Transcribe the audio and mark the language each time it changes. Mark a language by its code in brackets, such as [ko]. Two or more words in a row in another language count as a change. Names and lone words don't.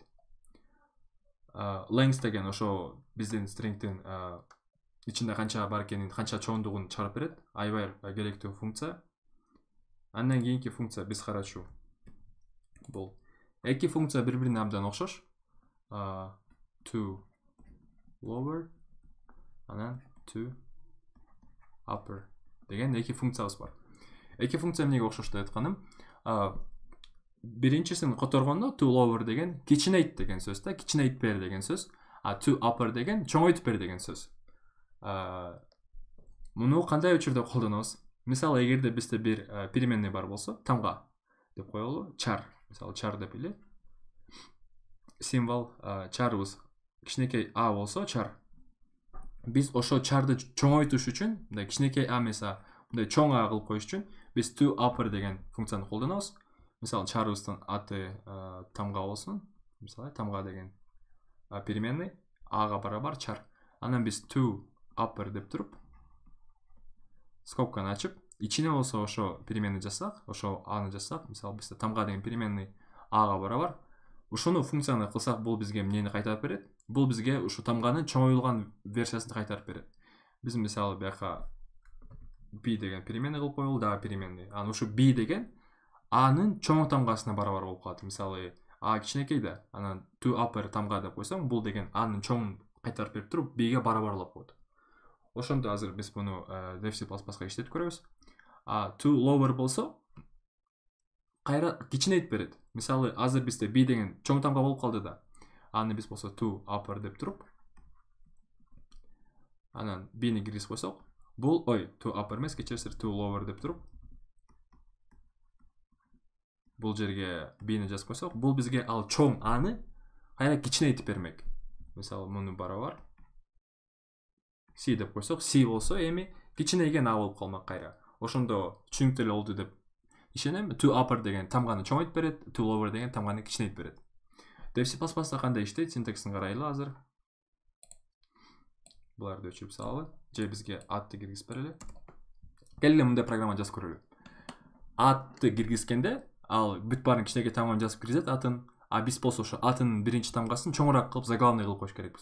[ky] Length деген ошо биздин stringдин ичинде канча бар экенин, канча чоңдугун чыгарып берет. Аябай керектүү функция. Андан кийинки функция биз карачу. Бул эки функция бири-бирине абдан окшош. [en] To lower [ky] анан [en] to upper [ky] деген эки функциябыз бар. Эки функция эмнеге окшош деп айтканым? Биринчисин которгондо [en] to lower [ky] деген кичинейт деген сөз да, кичинейт бер деген сөз. [en] To upper [ky] деген чоңойтуп бер деген сөз. Муну кандай учурда колдонобуз? Мисалы, эгерде бизде бир переменный бар болсо, тамга деп коелу, char. Мисалы, char деп эле. Символ char'ыбыз кичинекей a болсо, char. Биз ошо char'ды чоңойтуш үчүн, мындай кичинекей a эмеса, мындай чоң a кылып коюш үчүн биз [en] to upper [ky] деген функцияны колдонобуз. Мисалы, char'ыбыздын аты тамга болсун. Мисалы, тамга деген переменный ага барабар char. Анан биз [en] to upper [ky] деп туруп, скобканы ачып, ичине болсо ошо переменный жазсак, ошо аны жазсак, мисалы, бизде тамга деген переменный ага барабар. Ушуну функцияны кылсак, бул бизге эмнени кайтарып берет? Бул бизге ушу тамганын чоңоюлган версиясын кайтарып берет. Биз мисалы бияка b деген переменный кылып коелу, дагы переменный. Анан ушу b деген анын чоң тамгасына барабар болуп калат. Мисалы a кичинекей да, анан [en] to upper [ky] тамга деп койсоң, бул деген анын чоңун кайтарып берип туруп b'ге барабарлап коет. Ошондо азыр биз муну C++га иштетип көрөбүз. [en] To lower [ky] болсо кайра кичинейтип берет. Мисалы азыр бизде b деген чоң тамга болуп калды да. Аны биз болсо [en] to upper [ky] деп туруп, анан b'ни киргизип койсок, бул [en] to upper [ky] эмес, кечиресиз, [en] to lower [ky] деп туруп, бул жерге b'ни жазып койсок, бул бизге ал чоң аны кайра кичинейтип бермек. Мисалы муну барабар c деп койсок, c болсо эми кичинейген a болуп калмак кайра. Ошондо түшүнүктүү эле болду деп ишенем. [en] To upper [ky] деген тамганы чоңойтуп берет, [en] to lower [ky] деген тамганы кичинейтип берет. C++да кандай иштейт, синтаксин карайлы азыр. Буларды өчүрүп салалы, же бизге атты киргизип берели. Келгиле мындай программа жазып көрөлү. Атты киргизгенде ал бүт баарын кичинекей тамганы жазып киргизет атын, а биз болсо ошо атынын биринчи тамгасын чоңураак кылып заглавный кылып коюш керекпиз.